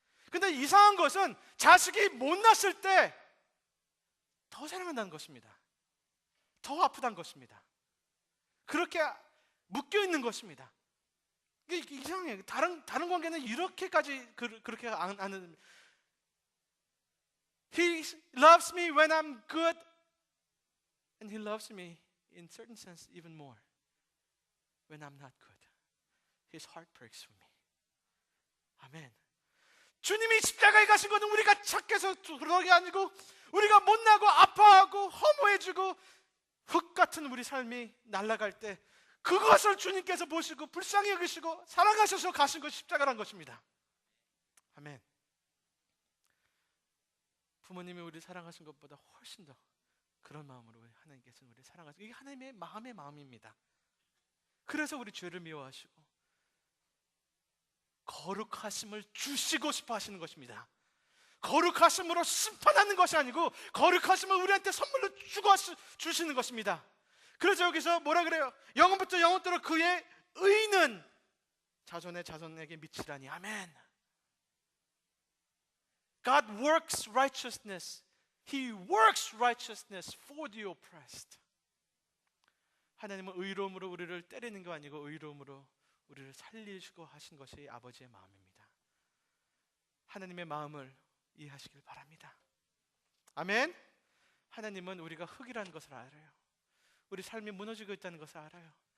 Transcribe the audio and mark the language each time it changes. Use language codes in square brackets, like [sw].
[ko] 근데 이상한 것은 자식이 못났을 때 더 사랑한다는 것입니다. 더 아프다는 것입니다. 그렇게 묶여 있는 것입니다. 이게 이상해요. 다른 관계는 이렇게까지 그렇게 안. [en] He loves me when I'm good, and he loves me in certain sense even more when I'm not good. His heart breaks for me. [ko] 아멘. 주님이 십자가에 가신 것은 우리가 착해서 그런 게 아니고 우리가 못나고 아파하고 허무해지고 흙 같은 우리 삶이 날아갈 때 그것을 주님께서 보시고 불쌍히 여기시고 사랑하셔서 가신 것이 십자가란 것입니다. 아멘. 부모님이 우리 사랑하신 것보다 훨씬 더 그런 마음으로 하나님께서 우리 사랑하시고, 이게 하나님의 마음의 마음입니다. 그래서 우리 죄를 미워하시고 거룩하심을 주시고 싶어 하시는 것입니다. 거룩하심으로 심판하는 것이 아니고 거룩하심을 우리한테 선물로 주시는 것입니다. 그래서 여기서 뭐라 그래요? 영원부터 영원토록 그의 의는 자손의 자손에게 미치라니. 아멘. [en] God works righteousness. He works righteousness for the oppressed. [ko] 하나님은 의로움으로 우리를 때리는 거 아니고 의로움으로 우리를 살리시고 하신 것이 아버지의 마음입니다. 하나님의 마음을 이해하시길 바랍니다. 아멘. 하나님은 우리가 흙이라는 것을 알아요. 우리 삶이 무너지고 있다는 것을 알아요.